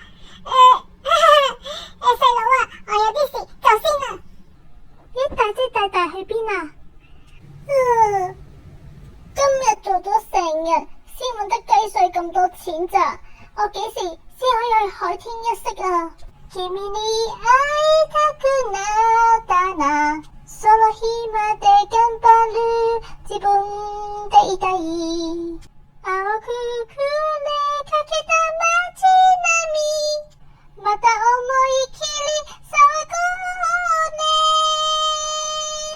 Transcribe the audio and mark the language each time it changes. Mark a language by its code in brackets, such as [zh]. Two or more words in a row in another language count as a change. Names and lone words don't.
[yue] 細佬啊，我有啲事，走先啦。咦，大姐大大去邊啊？今日做咗成日先搵得雞碎咁多錢咋，我幾時先可以去海天一色啊？ [ja] 君に会いたくなったな、その日まで頑張る自分でいたい。青く暮れかけた街並み、また思い切り騒ごうね。